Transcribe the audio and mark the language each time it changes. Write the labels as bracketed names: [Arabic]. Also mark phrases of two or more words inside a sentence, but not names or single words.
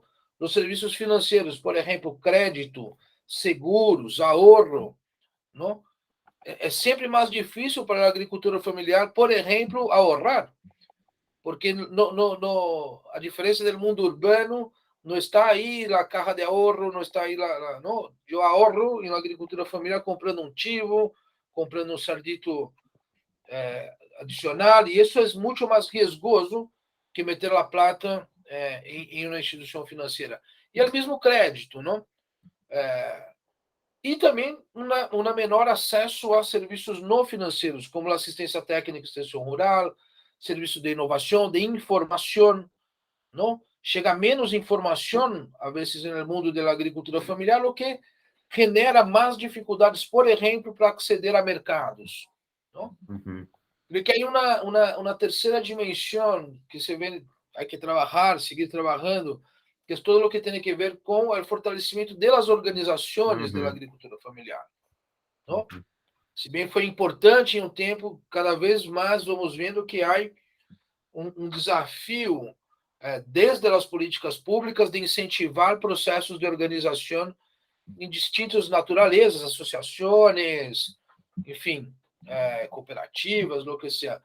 [Portuguese] Os serviços financeiros, por exemplo, crédito, seguros, ahorro, não? É sempre mais difícil para a agricultura familiar, por exemplo, ahorrar, porque a diferença do mundo urbano não está aí a [Spanish] caja de ahorro, [Portuguese] não está aí não. Eu ahorro em agricultura familiar comprando um chivo, comprando um cerdito adicional, e isso é muito mais riesgoso que [Spanish] meter a plata [Portuguese] em uma instituição financeira. E o mesmo crédito, não? E também um menor acesso a serviços não financeiros, como a assistência técnica e extensão rural, serviço de inovação, de informação, não? Chega menos informação, às vezes, no mundo da agricultura familiar, o que genera mais dificuldades, por exemplo, para acceder a mercados. Não? [Spanish] Porque hay una tercera dimensión que se ve, hay que trabajar, seguir trabajando, que es todo lo que tiene que ver con el fortalecimiento de las organizaciones de la agricultura familiar. [Portuguese] não? Se bem foi importante em um tempo, cada vez mais vamos vendo que há um desafio, desde as políticas públicas, de incentivar processos de organização em distintas naturezas, associações, enfim, cooperativas, [Spanish] lo que [Portuguese] seja.